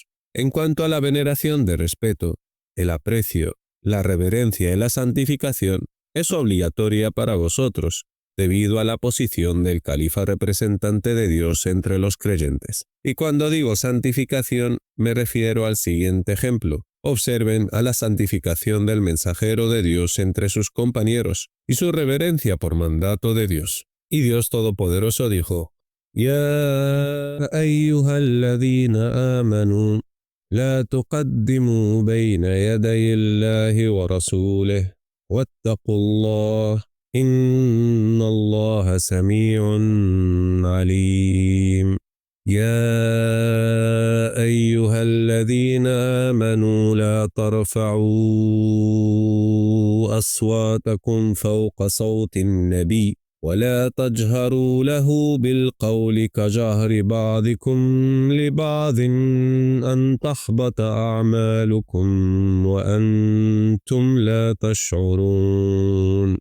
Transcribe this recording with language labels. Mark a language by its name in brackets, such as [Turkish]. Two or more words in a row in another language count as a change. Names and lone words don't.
[Spanish] En cuanto a la veneración de respeto, el aprecio, la reverencia y la santificación es obligatoria para vosotros, debido a la posición del califa representante de Dios entre los creyentes. Y cuando digo santificación, me refiero al siguiente ejemplo. Observen a la santificación del mensajero de Dios entre sus compañeros y su reverencia por mandato de Dios. Y Dios Todopoderoso dijo: [Arabic] يا أيها الذين آمنوا، لا تقدموا بين يدي الله و رسوله، واتقوا الله. إن الله سميع عليم. يا أيها الذين آمنوا لا ترفعوا أصواتكم فوق صوت النبي ولا تجهروا له بالقول كجهر بعضكم لبعض أن تحبط أعمالكم وأنتم لا تشعرون.